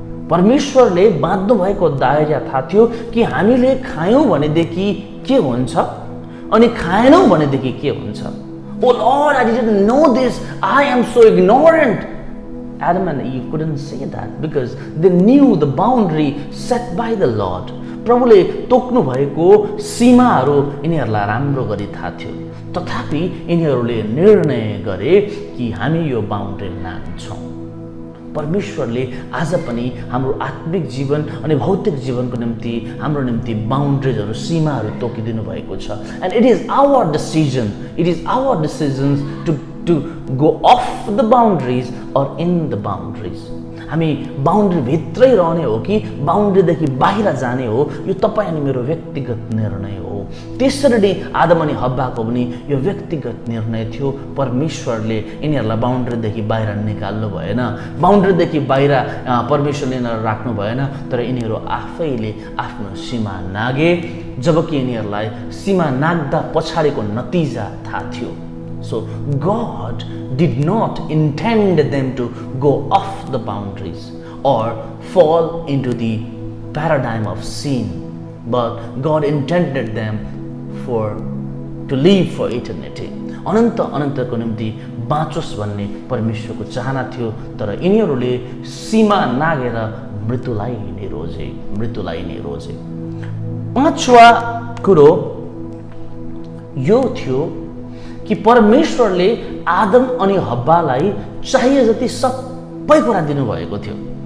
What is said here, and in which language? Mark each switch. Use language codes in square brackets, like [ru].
[ne] परमेश्वरले बाँध्नु भएको दायरा थाहा थियो कि हामीले खायौँ भनेदेखि के हुन्छ अनि खाएनौँ भनेदेखि के हुन्छ. [en] Oh Lord, I didn't know this. I am so ignorant. Adam and Eve couldn't say that because they knew the boundary set by the Lord. [ne] प्रभुले तोक्नु भएको सीमाहरू यिनीहरूलाई राम्रो गरी थाहा थियो. तथापि यिनीहरूले निर्णय गरे कि हामी यो बााउन्ड्री नाग्छौँ. परमेश्वरले आज पनि हाम्रो आत्मिक जीवन अनि भौतिक जीवनको निम्ति हाम्रो निम्ति बााउन्ड्रिजहरू, सीमाहरू तोकिदिनु भएको छ. [en] And it is our decision, it is our decisions to go off the boundaries or in the boundaries. [ne] हामी बााउन्ड्री भित्रै रहने हो कि बााउन्ड्रीदेखि बाहिर जाने हो, यो तपाईँ अनि मेरो व्यक्तिगत निर्णय हो. त्यसरी नै आदम अनि हब्बाको पनि यो व्यक्तिगत निर्णय थियो. परमेश्वरले यिनीहरूलाई बााउन्ड्रीदेखि बाहिर निकाल्नु भएन, बााउन्ड्रीदेखि बाहिर परमेश्वरले यिनीहरू राख्नु भएन. तर यिनीहरू आफैले आफ्नो सीमा नागे, जबकि यिनीहरूलाई सीमा नाग्दा पछाडिको नतिजा थाहा थियो. [en] So God did not intend them to go off the boundaries or fall into the paradigm of sin, but God intended them to live for eternity. [ne] अनन्तको निम्ति बाँचोस् भन्ने परमेश्वरको चाहना थियो. तर यिनीहरूले सीमा नागेर मृत्युलाई नै रोजे. पाँचवा कुरो यो थियो कि परमेश्वरले आदम अनि हब्बालाई चाहिए जति सबै कुरा दिनुभएको थियो.